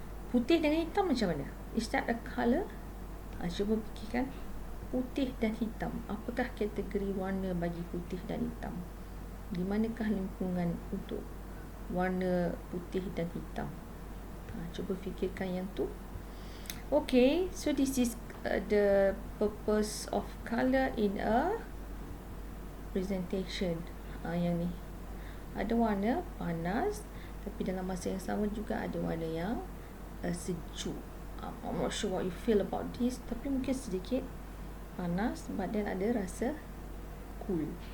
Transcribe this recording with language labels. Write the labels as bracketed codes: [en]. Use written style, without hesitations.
[ms] Putih dengan hitam macam mana? [en] Is that a colour? [ms] Cuba fikirkan. Putih dan hitam, apakah kategori warna bagi putih dan hitam? Di manakah lingkungan untuk warna putih dan hitam? Cuba fikirkan yang tu. [en] Okay, so this is the purpose of colour in a presentation. [ms] Yang ni ada warna panas, tapi dalam masa yang sama juga ada warna yang sejuk. [en] I'm not sure what you feel about this, [ms] tapi mungkin sedikit panas, [en] but then [ms] ada rasa [en] cool.